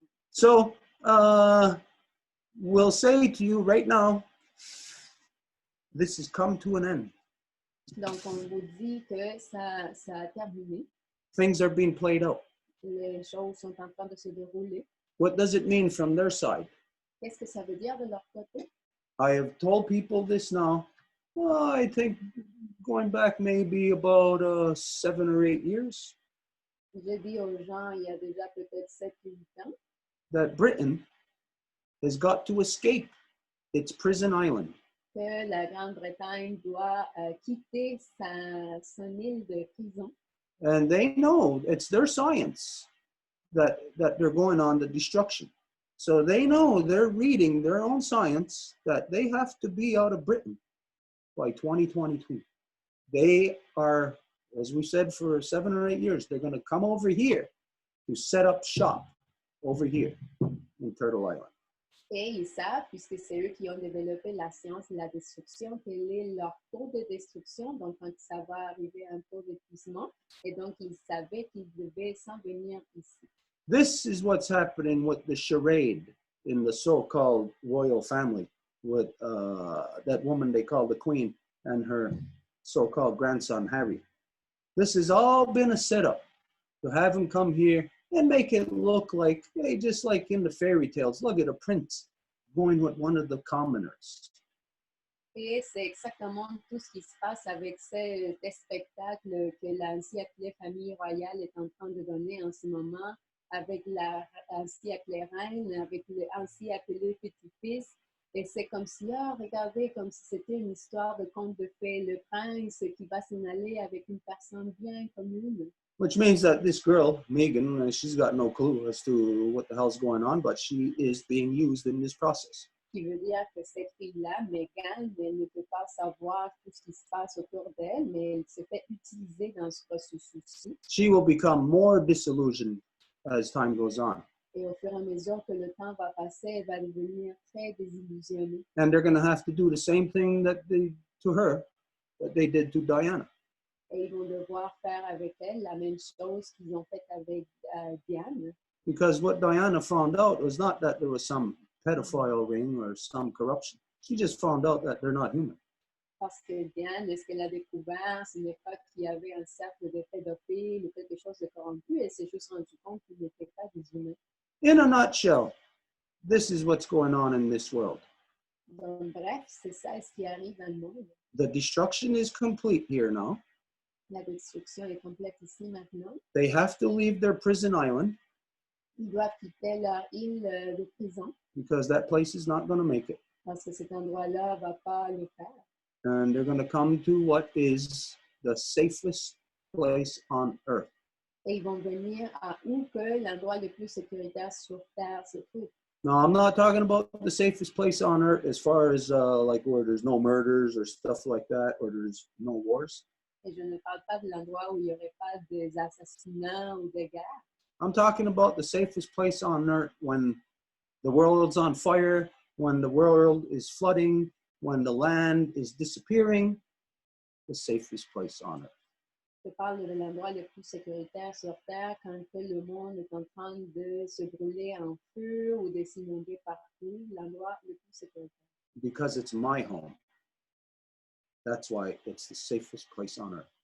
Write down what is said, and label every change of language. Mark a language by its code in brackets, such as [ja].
[en] So we'll say to you right now, this has come to an end. [fr] Donc, on vous dit que ça a terminé. [en] Things are being played out. [fr] Les choses sont en train de se dérouler. [en] What does it mean from their side? [fr] Qu'est-ce que ça veut dire de leur côté? [en] I have told people this now. Well, I think going back maybe about 7 or 8 years, [fr] Je dis aux gens, il y a déjà peut-être 7 ou 8 ans, [en] that Britain has got to escape its prison island. [fr] que la Grande-Bretagne doit quitter son île de prison. [en] And they know it's their science that they're going on the destruction. So they know they're reading their own science that they have to be out of Britain by 2022. They are, as we said, for 7 or 8 years, they're going to come over here to set up shop over here in Turtle Island. [fr] Et ils savent, puisque c'est eux qui ont développé la science de la destruction, quel est leur taux de destruction, donc quand ça va arriver à un taux d'épuisement, et donc ils savaient qu'ils devaient s'en venir ici. [en] This is what's happening with the charade in the so-called royal family with that woman they call the Queen and her so-called grandson, Harry. This has all been a setup to have him come here and make it look like, hey, just like in the fairy tales, look at a prince going with one of the commoners. [fr] Et c'est exactement tout ce qui se passe avec cet spectacle que l'ainsi appelée famille royale est en train de donner en ce moment, avec l'ainsi appelée reine, avec l'ainsi appelé petit-fils. Et c'est comme si, regardez, comme si c'était une histoire de conte de fées, le prince qui va s'en aller avec une personne bien commune. [en] Which means that this girl, Megan, she's got no clue as to what the hell's going on, but she is being used in this process. [fr] Qui veut dire que cette fille-là, Megan, elle ne peut pas savoir tout ce qui se passe autour d'elle, mais elle se fait utiliser dans ce processus-ci. [en] She will become more disillusioned as time goes on. [fr] Et au fur et à mesure que le temps va passer, elle va devenir très désillusionnée. [en] And they're going to have to do the same thing that they did to Diana. [fr] Et ils vont devoir faire avec elle la même chose qu'ils ont fait avec Diane. [en] Because what Diana found out was not that there was some pedophile ring or some corruption. She just found out that they're not human. [fr] Parce que Diane, ce qu'elle a découvert, ce n'est pas qu'il y avait un cercle de pédophiles ou quelque chose de corrompu, elle s'est juste rendu compte qu'ils n'étaient pas des humains. [en] In a nutshell, this is what's going on in this world. [fr] Donc, bref, c'est ça ce qui arrive dans le monde. [en] The destruction is complete here now. [fr] La destruction est complète ici maintenant. [en] They have to leave their prison island [fr] Ils doivent quitter leur île de prison [en] because that place is not going to make it. [fr] parce que cet endroit-là ne va pas le faire. [en] And they're going to come to what is the safest place on earth. [fr] Et ils vont venir à où que l'endroit le plus sécuritaire sur Terre se trouve. [en] Now, I'm not talking about the safest place on earth as far as like where there's no murders or stuff like that, or there's no wars. [fr] Et je ne parle pas de l'endroit où il n'y aurait pas des assassinats ou des guerres. [en] I'm talking about the safest place on earth when the world's on fire, when the world is flooding, when the land is disappearing, the safest place on earth. [fr] Je parle de l'endroit le plus sécuritaire sur Terre quand que le monde est en train de se brûler en feu ou de s'inonder partout, l'endroit le plus sécuritaire. [en] Because it's my home. That's why it's the safest place on earth.